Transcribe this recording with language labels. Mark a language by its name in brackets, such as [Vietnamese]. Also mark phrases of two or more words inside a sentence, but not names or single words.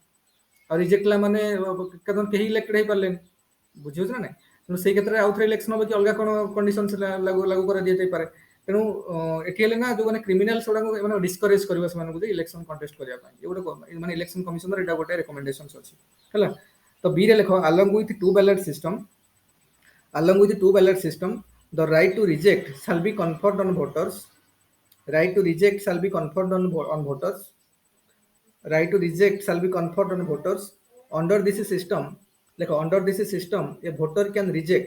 [Odia] ଆଉ ରିଜେକ୍ଟ ହେଲା ମାନେ କେହି ଇଲେକ୍ଟେଡ୍ ହେଇପାରିଲେନି, ବୁଝିହେଉଛି ନା ନାହିଁ? ତେଣୁ ସେଇ କ୍ଷେତ୍ରରେ ଆଉ ଥରେ ଇଲେକ୍ସନ ହେବ କି ଅଲଗା କ'ଣ କଣ୍ଡିସନ୍ସ ଲାଗୁ କରାଦିଆଯାଇପାରେ। ତେଣୁ ଏଠି ହେଲେ ନା ଯେଉଁମାନେ କ୍ରିମିନାଲ ସେଗୁଡ଼ାକୁ ମାନେ ଡିସ୍କରେଜ୍ କରିବ ସେମାନଙ୍କୁ ଯେ [English] election contest [Odia] କରିବା ପାଇଁ। ଏ ଗୋଟେ ମାନେ [English] Election Commissionର [Odia] ଏଇଟା ଗୋଟେ ରେକମେଣ୍ଡେସନ୍ସ ଅଛି ହେଲା। ତ ବିରେ ଲେଖ [English] along with two ballot system, the right to reject shall be conferred on voters. Right to reject shall be conferred on voters. Right to reject shall be conferred on voters. Under this system, a voter can reject.